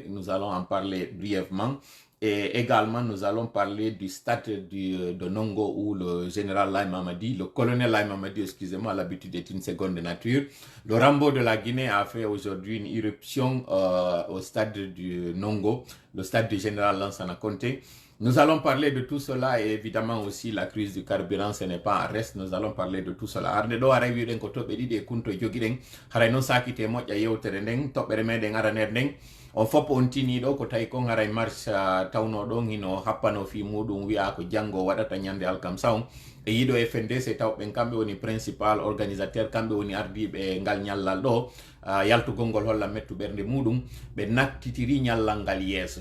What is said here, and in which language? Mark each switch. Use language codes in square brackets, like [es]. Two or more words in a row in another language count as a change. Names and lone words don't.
[fr] Nous allons en parler brièvement. Et également, nous allons parler du stade de Nongo où le général Lai Mamadi, le colonel Lai Mamadi, excusez-moi, l'habitude est une seconde nature. Le Rambo de la Guinée a fait aujourd'hui une irruption au stade du Nongo, le stade du général Lansana Conté. Nous allons parler de tout cela et évidemment aussi la crise du carburant, ce n'est pas en reste. Nous allons parler de tout cela. [ff] Arde do ara wiiden ko toɓɓe ɗiɗi e kunto jogiɗen haray noon sakite moƴƴa yewtere nden toɓɓere meɗen araner nden on fop on tini ɗo ko tawi kon haray marche tawno ɗon hino happano fi muɗum wi'a ko janggo waɗata ñande alkamisa on e yiɗo FNDC tawɓen kamɓe woni [fr] principal organisateur, [ff] kamɓe woni ardiɓe ngal ñallal ɗo yaltugol ngol holla mettu ɓernde muɗum ɓe nattitiri ñallal ngal yeeso.